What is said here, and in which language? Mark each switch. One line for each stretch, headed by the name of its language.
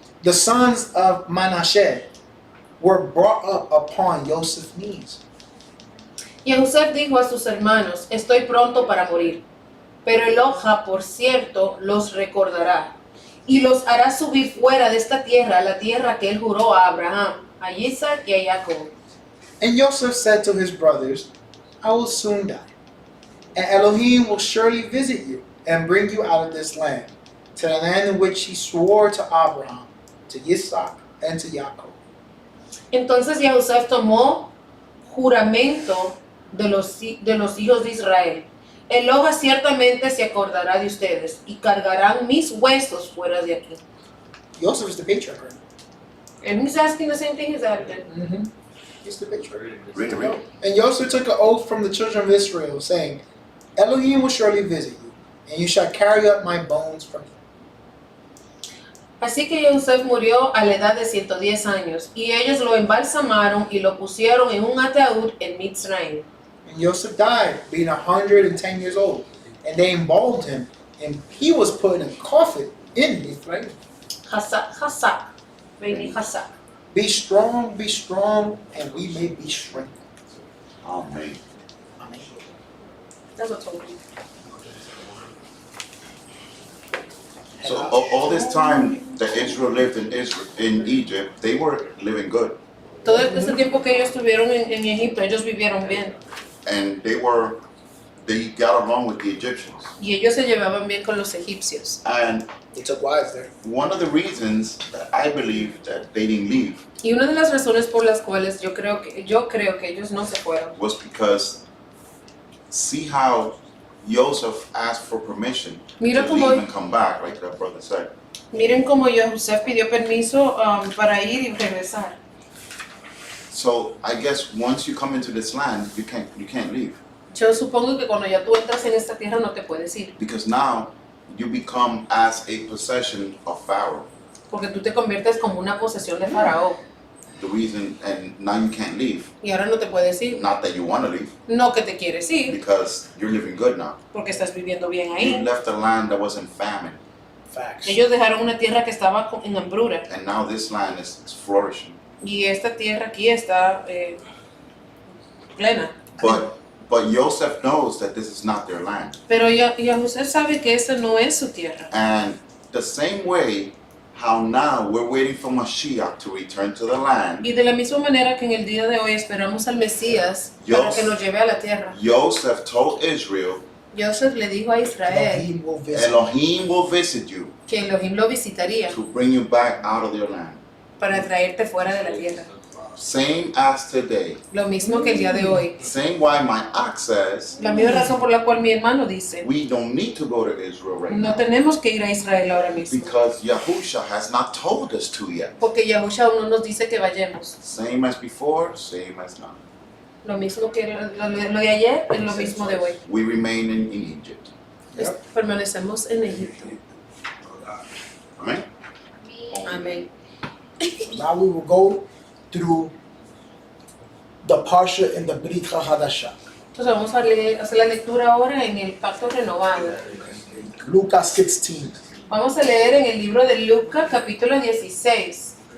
English: The sons of Manasseh were brought up upon Joseph's knees.
Spanish: Yahusef dijo a sus hermanos, estoy pronto para morir, pero Eloja, por cierto, los recordará y los hará subir fuera de esta tierra, la tierra que él juró a Abraham, a Isaac y a Jacob.
English: And Joseph said to his brothers, I will soon die, and Elohim will surely visit you and bring you out of this land, to the land in which he swore to Abraham, to Isaac, and to Jacob.
Spanish: Entonces Yahusef tomó juramento de los hijos de Israel. Eloja ciertamente se acordará de ustedes y cargarán mis huesos fuera de aquí.
English: Joseph is the patriarch, right? And he's asking the same thing as Advent. He's the patriarch. Read it. And Joseph took an oath from the children of Israel, saying, Elohim will surely visit you, and you shall carry up my bones from you.
Spanish: Así que Yosef murió a la edad de 110 años, y ellos lo embalsamaron y lo pusieron en un ataúd en Mitzrayim.
English: And Joseph died, being 110 years old, and they embalmed him, and he was put in a coffin in Mitzrayim.
Hebrew: Hasak, Beni Hasak.
English: Be strong, and we may be strengthened. Amen. Amen. That's what's over. So all this time that Israel lived in Egypt, they were living good,
Spanish: Todo este tiempo que ellos estuvieron en Egipto, ellos vivieron bien.
English: and they got along with the Egyptians.
Spanish: Y ellos se llevaban bien con los egipcios.
English: And They took wives there. one of the reasons that I believe that they didn't leave
Spanish: Y una de las razones por las cuales yo creo que ellos no se fueron
English: was because see how Joseph asked for permission
Spanish: Mira
English: to
Spanish: cómo-
English: leave and come back, like that brother said.
Spanish: Miren cómo Yosef pidió permiso para ir y regresar.
English: So I guess once you come into this land, you can't leave,
Spanish: Yo supongo que cuando ya tú entras en esta tierra no te puedes ir,
English: because now you become as a possession of Pharaoh.
Spanish: porque tú te conviertes como una posesión de Faraón
English: The reason, and now you can't leave.
Spanish: y ahora no te puedes ir.
English: Not that you want to leave,
Spanish: No que te quieres ir,
English: because you're living good now.
Spanish: porque estás viviendo bien
English: You
Spanish: ahí.
English: left a land that was in famine, Facts.
Spanish: Ellos dejaron una tierra que estaba en hambruna
English: and now this land is flourishing.
Spanish: y esta tierra aquí está plena.
English: But Joseph knows that this is not their land.
Spanish: Pero Yahusef sabe que esta no es su tierra.
English: And the same way how now we're waiting for Mashiach to return to the land,
Spanish: Y de la misma manera que en el día de hoy esperamos al Mesías para que nos lleve a la tierra.
English: Joseph told Israel,
Spanish: Joseph le dijo a Israel
English: Elohim will visit. Elohim will visit you
Spanish: que Elohim lo visitaría
English: to bring you back out of their land.
Spanish: para traerte fuera de la tierra.
English: Same as today.
Spanish: Lo mismo que el día de hoy.
English: Same why my ox says,
Spanish: La misma razón por la cual mi hermano dice,
English: we don't need to go to Israel right
Spanish: no
English: now.
Spanish: tenemos que ir a Israel ahora mismo.
English: Because Yahusha has not told us to yet.
Spanish: Porque Yahushua aún no nos dice que vayamos.
English: Same as before, same as now.
Spanish: Lo mismo que lo de ayer es lo mismo de hoy.
English: We remain in Egypt.
Spanish: Permanecemos en Egipto.
English: Amen?
Spanish: Amén.
English: Now we will go through the Parsha and the Brit Chadasha.
Spanish: Entonces vamos a hacer la lectura ahora en el pacto renovado.
English: Luka 16.
Spanish: Vamos a leer en el libro de Luka, capítulo 16.